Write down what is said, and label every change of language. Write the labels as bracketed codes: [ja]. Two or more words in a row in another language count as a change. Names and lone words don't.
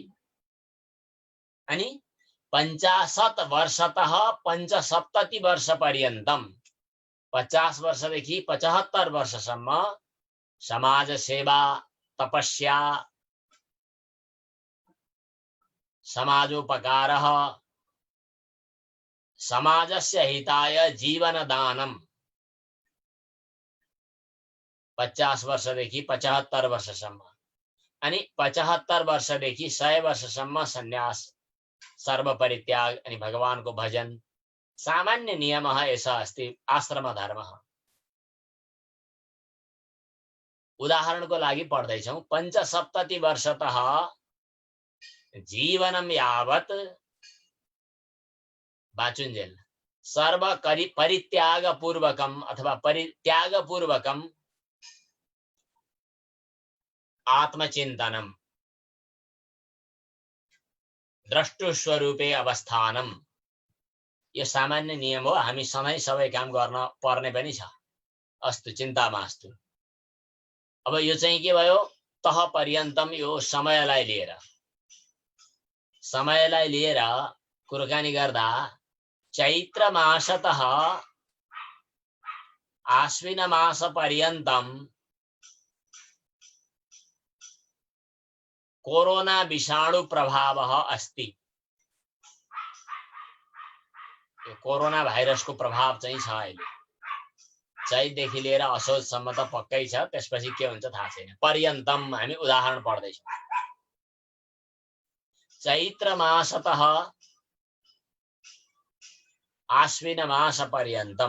[ne] अनि [sa] 50 वर्षतः 75 वर्ष पर्यन्तं, [ne] 50 वर्षदेखि 75 वर्षसम्म समाज सेवा, तपस्या, [sa] समाजोपकारः, समाजस्य हिताय जीवनदानम्। [ne] 50 वर्षदेखि 75 वर्षसम्म। अनि 75 वर्षदेखि 100 वर्षसम्म सन्यास, सर्वपरित्याग अनि भगवानको भजन। [sa] सामान्य नियमः एषः अस्ति आश्रम धर्मः। [ne] उदाहरणको लागि पढ्दैछौं। [sa] 75 वर्षतः जीवनं यावत् बाचुन्जेल सर्व परित्यागपूर्वकम् अथवा परित्यागपूर्वकम् आत्मचिन्तनम्, द्रष्टुस्वरूपे अवस्थानम्। [ne] यो सामान्य नियम हो। हामी सधैँ सबै काम गर्न पर्ने पनि छ। [sa] अस्तु, चिन्ता मास्तु। [ne] अब यो चाहिँ के भयो? [sa] तह पर्यन्तम [ne] यो समयलाई लिएर कुराकानी गर्दा [sa] चैत्र मासतः आश्विन मास पर्यन्तम कोरोना विषाणु प्रभावः अस्ति। [ne] यो कोरोना भाइरसको प्रभाव चाहिँ छ अहिले। चैतदेखि लिएर असोजसम्म त पक्कै छ, त्यसपछि के हुन्छ थाहा छैन। पर्यन्तम हामी उदाहरण पढ्दैछौँ। [sa] चैत्र मासतः आश्विन मास पर्यन्तम।